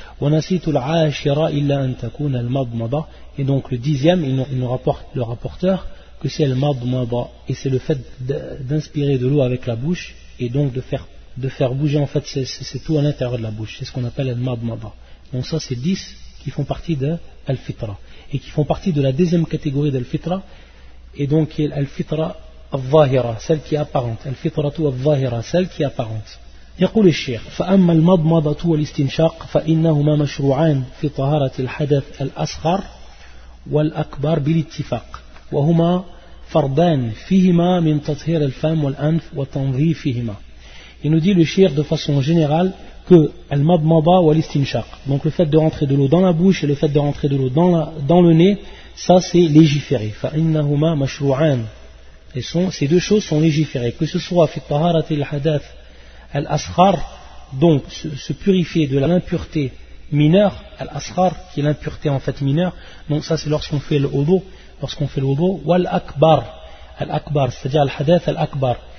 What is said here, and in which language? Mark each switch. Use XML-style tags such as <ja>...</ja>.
<ar>Wa nasitul ashira illa an takuna al-madmada.</ar> <fr>Et donc le dixième, il nous rapporte le rapporteur que c'est al-madmada, et c'est le fait d'inspirer de l'eau avec la bouche et donc de faire bouger en fait c'est tout à l'intérieur de la bouche, c'est ce qu'on appelle al-mabmada. Donc ça c'est 10 qui font partie de al-fitra et qui font partie de la deuxième catégorie d'al-fitra, et donc qui est al-fitra al-zahira, celle qui est apparente. Al-fitra tu al-zahira, celle qui est apparente.</fr> <ar>يقول الشيخ فأما المضمضة والاستنشاق فإنهما مشروعان في طهارة الحدث الأصغر والأكبر بالاتفاق وهما فرضان فيهما من تطهير الفم والأنف وتنظيفهما.</ar> <fr>Il nous dit le shir de façon générale que al-mabmaba wa al-istinshaq, donc le fait de rentrer de l'eau dans la bouche et le fait de rentrer de l'eau dans le nez, ça c'est légiféré.</fr> <ar>Fa innahuma mashru'an.</ar> <fr>Ces deux choses sont légiférées. Que ce soit</fr> <ar>fi taharati al-hadath al-asghar,</ar> <fr>donc se purifier de l'impureté mineure, al-asghar, qui est l'impureté en fait mineure, donc ça c'est lorsqu'on fait le wudu, ou al-akbar, c'est-à-dire al-hadath al-akbar.</fr>